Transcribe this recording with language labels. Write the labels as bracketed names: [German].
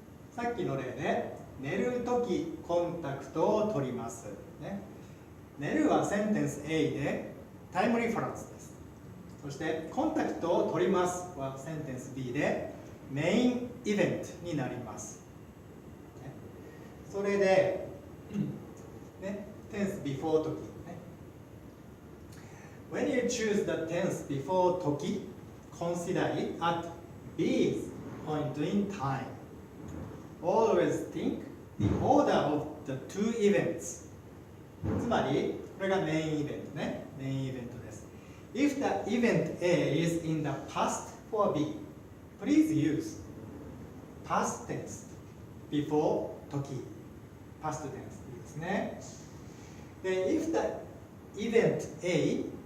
[Japanese] さっきの例で寝る時コンタクトを取ります、ね、寝るはセンテンス A でタイムリファレンスです。そしてコンタクトを取りますはセンテンス B でメインイベントになります。それで、ね、tense before 時、ね。 [English] When you choose the tense before 時、consider it at B's point in time. Always think the order of the two events. [Japanese] つまり、これがメインイベントね。メインイベントです。 [English] If the event A is in the past for B, please use past tense before 時。 past tense ですね。で、if the event A